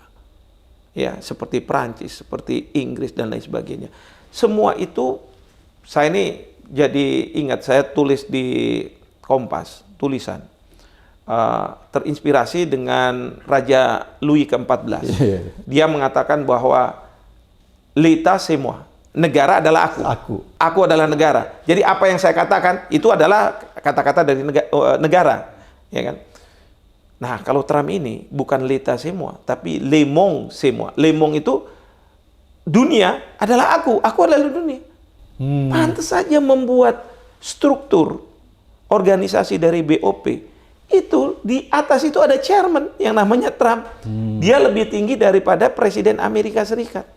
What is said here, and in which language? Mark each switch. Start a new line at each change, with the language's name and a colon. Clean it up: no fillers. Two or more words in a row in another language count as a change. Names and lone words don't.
Indonesian: Ya, seperti Prancis, seperti Inggris dan lain sebagainya. Semua itu saya ini jadi ingat saya tulis di Kompas, tulisan. Terinspirasi dengan Raja Louis ke-14. Dia mengatakan bahwa
French: l'État c'est moi.
Indonesian: Negara adalah aku. Aku adalah negara. Jadi apa yang saya katakan itu adalah kata-kata dari negara, ya kan? Nah, kalau Trump ini bukan
French: l'État c'est moi,
Indonesian: tapi
French: le monde c'est moi. Le monde
Indonesian: itu dunia adalah aku adalah dunia. Pantas saja membuat struktur organisasi dari BOP itu di atas itu ada chairman yang namanya Trump. Dia lebih tinggi daripada Presiden Amerika Serikat.